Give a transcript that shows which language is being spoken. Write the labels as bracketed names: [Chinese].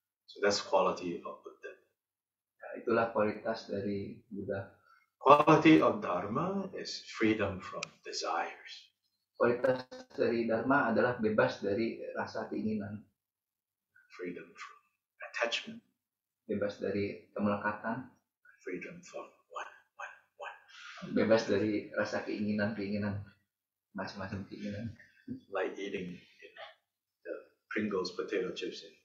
[English] So that's quality of Buddha. [Indonesian] Itulah kualitas dari Buddha. [English] Quality of Dharma is freedom from desires. [Indonesian] Kualitas dari Dharma adalah bebas dari rasa keinginan. [English] Freedom from attachment. [Indonesian] Bebas dari kemelekatan. [English] Freedom from one. [Indonesian] Bebas dari rasa keinginan. macam-macam keinginan. [English] Like eating, the Pringles potato chips.